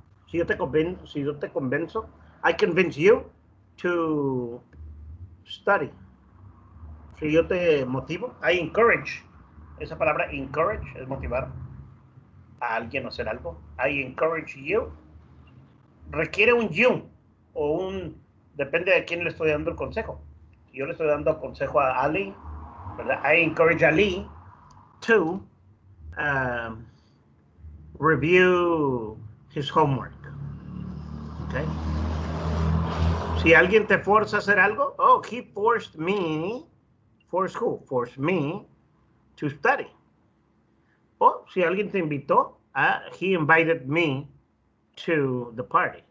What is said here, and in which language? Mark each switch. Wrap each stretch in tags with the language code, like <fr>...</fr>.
<es>Si yo te convenzo,</es> <en>I convince you to study.</en> <es>Si yo te motivo,</es> <en>I encourage.</en> <es>Esa palabra encourage es motivar a alguien a hacer algo.</es> <en>I encourage you.</en> <es>Requiere un you o depende de quién le estoy dando el consejo. Si yo le estoy dando consejo a Ali, ¿verdad?</es> <en>I encourage Ali to review his homework.</en> <es>Okay. Si alguien te forza a hacer algo, oh,</es> <en>he forced me. Forced who? Forced me to study.</en> <es>O si alguien te invitó,</es> <en>he invited me to the party.</en>